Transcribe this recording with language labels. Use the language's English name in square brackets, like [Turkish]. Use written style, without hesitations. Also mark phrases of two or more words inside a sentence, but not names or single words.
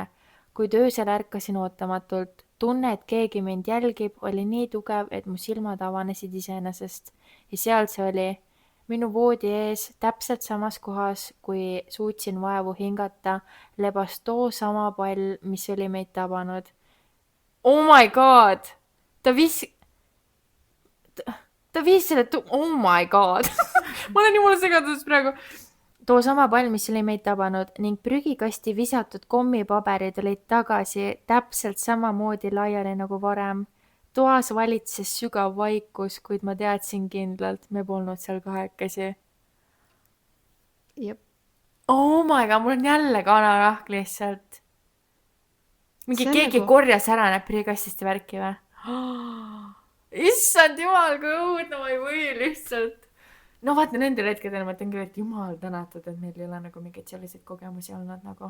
[Estonian] Kuid öösel ärkasin ootamatult. Tunne, et keegi mind jälgib, oli nii tugev, et mu silmad avanesid iseenesest. Ja seal see oli. Minu voodi ees, täpselt samas kohas, kui suutsin vaevu hingata, lebas too sama pall, mis oli meid tabanud. [English] Oh my god! [Estonian] Ta viis selle [English] oh my god! [Estonian] Ma olen jumala segaduses praegu. Too sama pall, mis oli meid tabanud ning prügikasti visatud kommipaberid olid tagasi täpselt samamoodi laiali nagu varem. Toas valitses sügav vaikus, kuid ma teadsin kindlalt, me polnud seal kahekesi. Jep. [English] Oh my god, [Estonian] mul on jälle kanarahk lihtsalt. Mingi See on keegi nagu- korjas ära need prügikastist ja värki või? Issand jumal, kui õudne, ma ei või lihtsalt. No vaata, nendel hetkedel ma ütlen küll, et jumal tänatud, et meil ei ole nagu mingeid selliseid kogemusi olnud nagu.